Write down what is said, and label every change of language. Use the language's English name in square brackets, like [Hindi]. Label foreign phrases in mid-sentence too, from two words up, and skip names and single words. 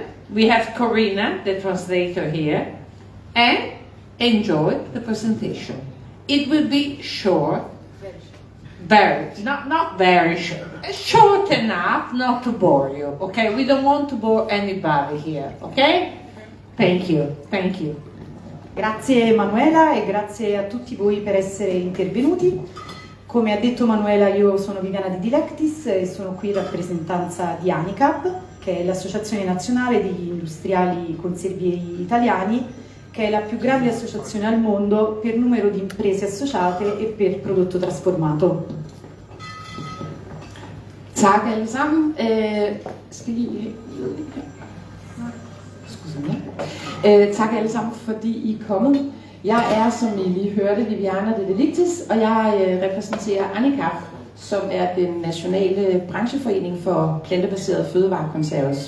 [English] We have Corina, the translator here, and enjoy the presentation. It will be short, not very short enough not to bore you, okay? We don't want to bore anybody here, okay? Thank you, thank you. [Italian] Grazie Manuela e grazie a tutti voi per essere intervenuti. Come ha detto Manuela, io sono Viviana De Dilectis e sono qui in rappresentanza di ANICAB, che è l'Associazione Nazionale degli Industriali Conservieri Italiani, che è la più grande associazione al mondo per numero di imprese associate e per prodotto trasformato. [Danish] Tak alle sammen. Tak alle sammen, fordi I er kommet. Jeg er, som I lige hørte, Viviana De Dilectis, og jeg repræsenterer ANICAB, som er den nationale brancheforening for plantebaserede fødevarekonserves.